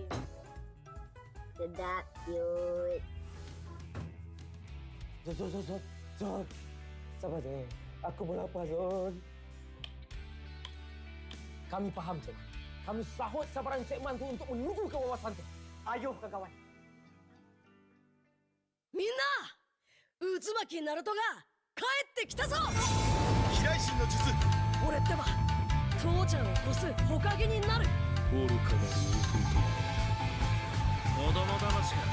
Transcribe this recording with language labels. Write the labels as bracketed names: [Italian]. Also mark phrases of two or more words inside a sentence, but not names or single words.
[Malay] Sedap, cute. Zon. Sabar je. Aku pun lapar, Zon. Kami faham, Cik. Kami sahut sabaran Cik Man tu untuk menuju ke wawasan tu. Ayuh, kawan. [Japanese] みんな！うずまきナルトが帰ってきたぞ。飛来神の術。俺ってば父ちゃんを越すほかげになる。愚かなる弟。子供騙しか。